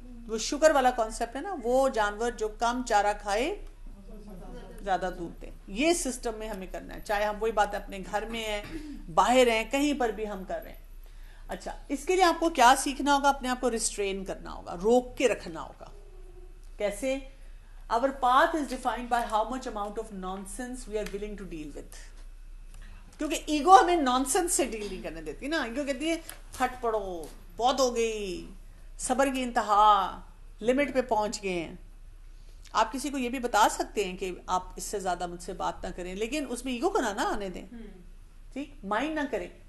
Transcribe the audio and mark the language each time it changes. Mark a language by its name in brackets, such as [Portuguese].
[Urdu] وہ شوگر والا کانسیپٹ ہے نا, وہ جانور جو کم چارہ کھائے زیادہ دودھ دے. یہ سسٹم میں ہمیں کرنا ہے, چاہے ہم وہی بات اپنے گھر میں ہیں, باہر ہیں, کہیں پر بھی ہم کر رہے ہیں. اچھا, اس کے لیے آپ کو کیا سیکھنا ہوگا؟ اپنے آپ کو ریسٹرین کرنا ہوگا, روک کے رکھنا ہوگا. کیسے؟ [English] our path is defined by how much amount of nonsense we are willing to deal with. [Urdu] کیونکہ ایگو ہمیں نانسنس سے ڈیل نہیں کرنے دیتی نا. ایگو کہتی ہے پھٹ پڑو, بہت ہو گئی, صبر کی انتہا, لمٹ پہ پہنچ گئے ہیں. آپ کسی کو یہ بھی بتا سکتے ہیں کہ آپ اس سے زیادہ مجھ سے بات نہ کریں, لیکن اس میں ایگو کو نہ آنے دیں, ٹھیک, مائنڈ نہ کریں.